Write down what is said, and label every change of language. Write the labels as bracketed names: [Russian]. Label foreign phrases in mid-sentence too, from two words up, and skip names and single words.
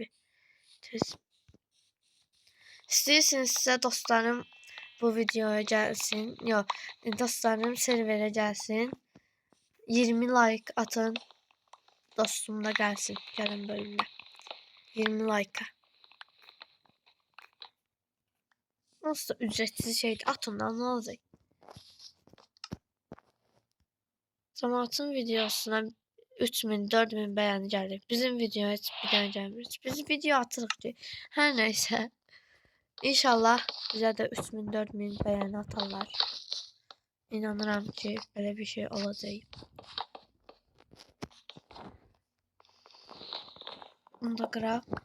[Azerbaijani] Tez. İstəyirsinizsə dostlarım bu videoya gəlsin. Yox, dostlarım serverə gəlsin. 20 like atın. Dostum da gəlsin. Gəlin bölümdə. 20 like. [Turkish] Nasıl da ücretsiz şeydir. Atın da ne olacak? [Azerbaijani] Cəmaatın videosuna 3000, 4000 [Turkish] beğeni geldi. [Azerbaijani] Bizim videoya heç bir dənə gəlmir. Biz video atırıq ki. Hər nəysə. İnşallah bizə də 3000, 4000 beğeni atarlar. İnanıram ki belə bir şey olacaq. Bunu da qıraq.